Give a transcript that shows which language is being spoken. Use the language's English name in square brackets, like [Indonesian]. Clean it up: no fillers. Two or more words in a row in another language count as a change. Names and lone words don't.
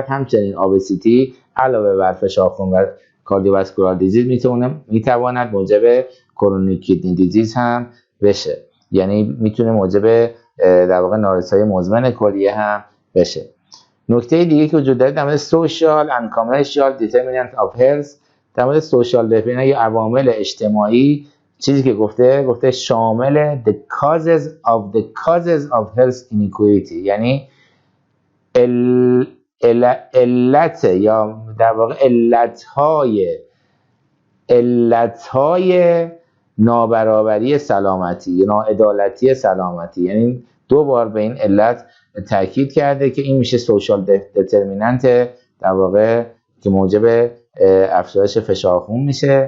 [Persian] همچنین obesity علاوه بر فشار خون و [English] cardiovascular disease [Persian] میتواند موجب [English] chronic kidney disease [Persian] هم بشه، یعنی میتونه موجب در واقع نارسایی مزمن کلیه هم بشه. نکته دیگه که وجود داره در مورد [English] social and commercial determinant of health، [Persian] در مورد [English] social determinant [Persian] یا عوامل اجتماعی، چیزی که گفته شامل [English] the causes of health inequality، [Persian] یعنی علت یا در واقع علتهای نابرابری سلامتی یا ناعدالتی سلامتی، یعنی دو بار به این علت تاکید کرده که این میشه [English] social determinant [Persian] در واقع که موجب افزایش فشار خون میشه.